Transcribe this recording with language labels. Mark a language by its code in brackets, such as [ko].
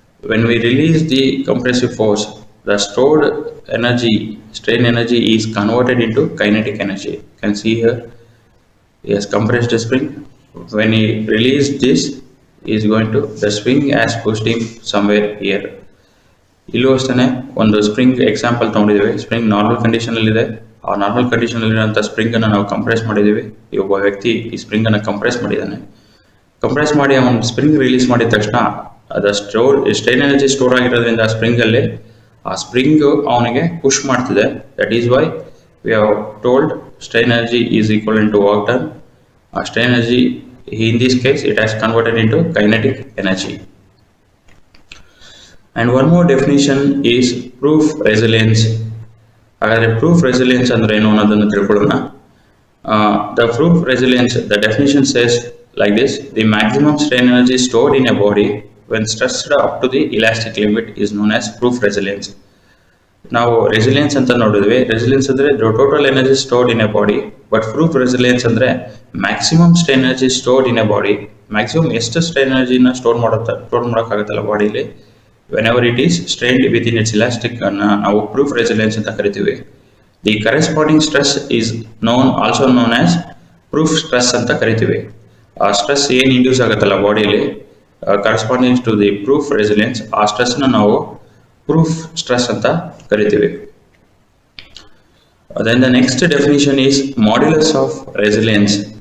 [en] When we release the compressive force, the stored energy, strain energy, is converted into kinetic energy. You can see here, he has compressed the spring. When he released this, he is going to, the spring has pushed him somewhere here. [kn] ಇಲ್ಲೂ ಅಷ್ಟೇ ಒಂದು spring example ತೊಗೊಂಡಿದ್ದೀವಿ. Spring normal ಕಂಡೀಷನಲ್ಲಿದೆ, ಆ normal ಕಂಡೀಷನಲ್ಲಿರೋಂಥ ಸ್ಪ್ರಿಂಗನ್ನು ನಾವು compress ಮಾಡಿದ್ದೀವಿ. ಈ ಒಬ್ಬ ವ್ಯಕ್ತಿ ಈ ಸ್ಪ್ರಿಂಗನ್ನು ಕಂಪ್ರೆಸ್ ಮಾಡಿದ್ದಾನೆ. ಕಂಪ್ರೆಸ್ ಮಾಡಿ ಅವನು ಸ್ಪ್ರಿಂಗ್ ರಿಲೀಸ್ ಮಾಡಿದ ತಕ್ಷಣ ಅದು ಸ್ಟ್ರೈನ್ ಎನರ್ಜಿ ಸ್ಟೋರ್ ಆಗಿರೋದ್ರಿಂದ ಆ ಸ್ಪ್ರಿಂಗಲ್ಲಿ ಆ ಸ್ಪ್ರಿಂಗ್ ಅವನಿಗೆ ಪುಷ್ ಮಾಡ್ತಿದೆ. [en] That is why we have told strain energy is equal to work done. ಆ strain energy in this case it has converted into kinetic energy. And one more definition is proof resilience. [kn] ಹಾಗಾದರೆ proof resilience ಅಂದರೆ ಏನು ಅನ್ನೋದನ್ನು ತಿಳ್ಕೊಳ್ಳೋಣ. [en] The proof resilience, the definition says like this: the maximum strain energy stored in a body when stressed up to the elastic limit is known as proof resilience. [kn] ನಾವು resilience ಅಂತ ನೋಡಿದ್ವಿ. Resilience ಅಂದರೆ [en] total energy stored in a body, [kn] but proof resilience ಅಂದರೆ [en] Maximum strain energy stored in a body. [kn] Maximum ಎಷ್ಟು strain ಎನರ್ಜಿನ store ಮಾಡೋಕ್ಕಾಗುತ್ತಲ್ಲ bodily, [en] whenever it is strained within its elastic, [kn] ನಾವು proof resilience ಅಂತ ಕರಿತೀವಿ. [en] The corresponding stress is also known as proof stress [kn] ಅಂತ ಕರಿತೀವಿ. ಆ stress ಏನು induce ಆಗುತ್ತಲ್ಲ ಬಾಡಿಲಿ [en] corresponding to the proof resilience, [kn] ಆ ಸ್ಟ್ರೆಸ್ನ ನಾವು ಪ್ರೂಫ್ ಸ್ಟ್ರೆಸ್ ಅಂತ ಕರಿತೀವಿ. [en] Then the next definition is modulus of resilience.